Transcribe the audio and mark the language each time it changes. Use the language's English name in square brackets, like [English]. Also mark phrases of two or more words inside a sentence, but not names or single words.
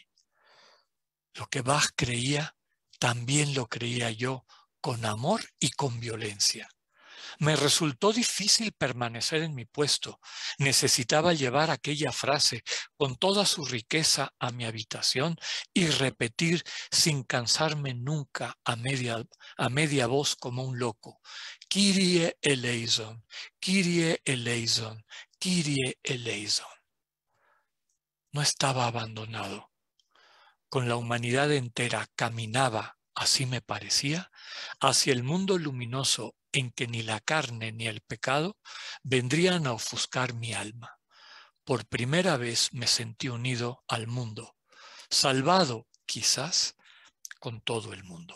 [Spanish] Lo que Bach creía, también lo creía yo, con amor y con violencia. Me resultó difícil permanecer en mi puesto. Necesitaba llevar aquella frase con toda su riqueza a mi habitación y repetir sin cansarme nunca a media voz como un loco: [Greek] Κύριε ἐλέησον, Κύριε ἐλέησον, Κύριε ἐλέησον. [Spanish] No estaba abandonado. Con la humanidad entera caminaba, así me parecía, hacia el mundo luminoso en que ni la carne ni el pecado vendrían a ofuscar mi alma. Por primera vez me sentí unido al mundo, salvado, quizás, con todo el mundo.